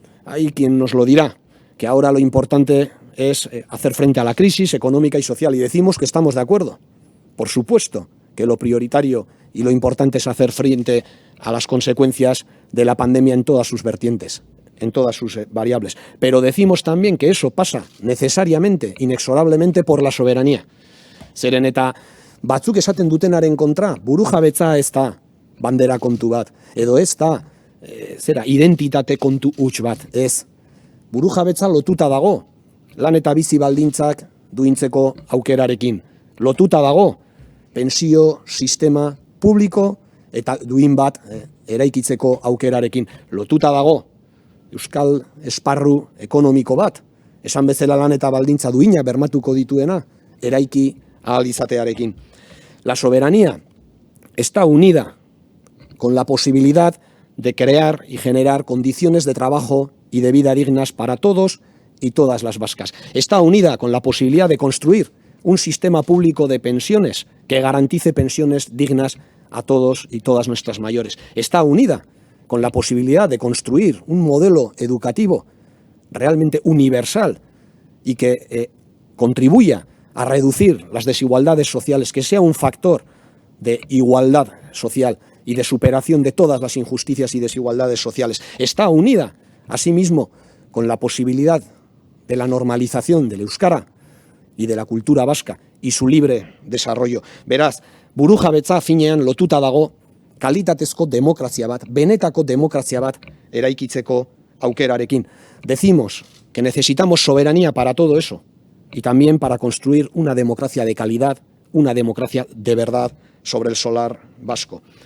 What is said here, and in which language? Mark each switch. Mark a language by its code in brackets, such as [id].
[es] Hay quien nos lo dirá, que ahora lo importante es hacer frente a la crisis económica y social, y decimos que estamos de acuerdo. Por supuesto que lo prioritario y lo importante es hacer frente a las consecuencias de la pandemia en todas sus vertientes, en todas sus variables. Pero decimos también que eso pasa necesariamente, inexorablemente por la soberanía. [eu] Zeren eta batzuk esaten dutenaren kontra, burujabetza ez da bandera kontu bat, edo ez da identitate kontu huts bat, ez. Burujabetza lotuta dago, lan eta bizi baldintzak duintzeko aukerarekin. Lotuta dago, pensio sistema publiko eta duin bat eraikitzeko aukerarekin. Lotuta dago, euskal esparru ekonomiko bat, esan bezala lan eta baldintza duina bermatuko dituena, eraiki ahal izatearekin. [es] La soberanía está unida con la posibilidad de crear y generar condiciones de trabajo y de vida dignas para todos y todas las vascas. Está unida con la posibilidad de construir un sistema público de pensiones que garantice pensiones dignas a todos y todas nuestras mayores. Está unida con la posibilidad de construir un modelo educativo realmente universal y que contribuya a reducir las desigualdades sociales, que sea un factor de igualdad social y de superación de todas las injusticias y desigualdades sociales. Está unida, asimismo, con la posibilidad de la normalización del euskara y de la cultura vasca y su libre desarrollo. [eu] Beraz, burujabetza finean lotuta dago kalitatezko demokrazia bat, benetako demokrazia bat eraikitzeko aukerarekin. [es] Decimos que necesitamos soberanía para todo eso y también para construir una democracia de calidad, una democracia de verdad sobre el solar vasco.